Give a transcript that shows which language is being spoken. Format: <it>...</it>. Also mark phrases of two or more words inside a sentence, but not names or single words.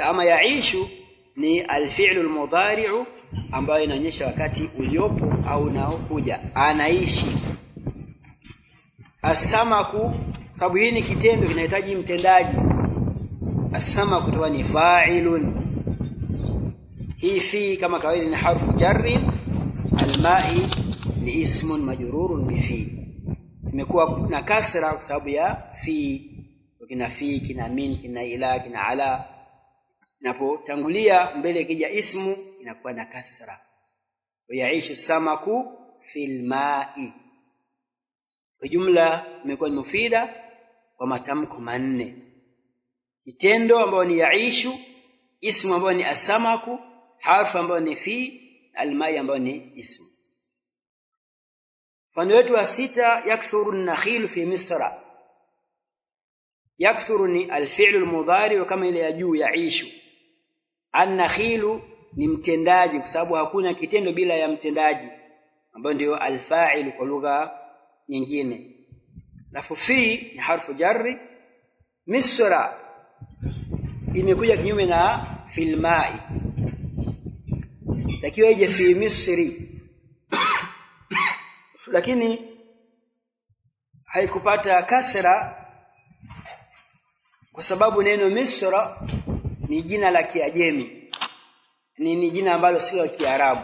<sw>Ama yaishu ni</sw> <ar>الفعل المضارع</ar> <sw>ambayo inaonyesha wakati uliopo au unaokuja, anaishi. Asamaku, sababu hii ni kitendo kinahitaji mtendaji. Asamaku toa ni fa'ilun, hii fi kama kawaida ni</sw> <ar>حرف جر,</ar> <sw>alma'i ni</sw> <ar>اسم مجرور بفي,</ar> <sw>imekuwa na kasra kwa sababu ya fi. Kina fi, kina min, kina ila, kina ala, napotangulia mbele kija ismu inakuwa na kasra.</sw> <ar>ويعيش السمك في الماء,</ar> <sw>kwa jumla imekuwa ni mufida kwa matamko manne: kitendo ambayo ni yaishu, ismu ambayo ni asamaku, harfu ambayo ni fi, almai ambayo ni ismu. Mfano wetu wa sita,</sw> <ar>يكثر النخيل في مصر.</ar> <sw>Yakthuru ni</sw> <ar>الفعل المضارع</ar> <sw>kama ile ya juu yaishu. An-nakhilu ni mtendaji kwa sababu hakuna kitendo bila ya mtendaji ambayo ndio alfa'ilu kwa lugha nyingine. Alafu fi ni</sw> <ar>حرف جر.</ar> <sw>Misra imekuja kinyume na</sw> <ar>في الماء,</ar> <sw>takiwa ije</sw> <ar>في مصر</ar> <sw>lakini haikupata kasra kwa sababu neno Misra ni jina la Kiajemi, ni jina ambalo sio la Kiarabu.</sw>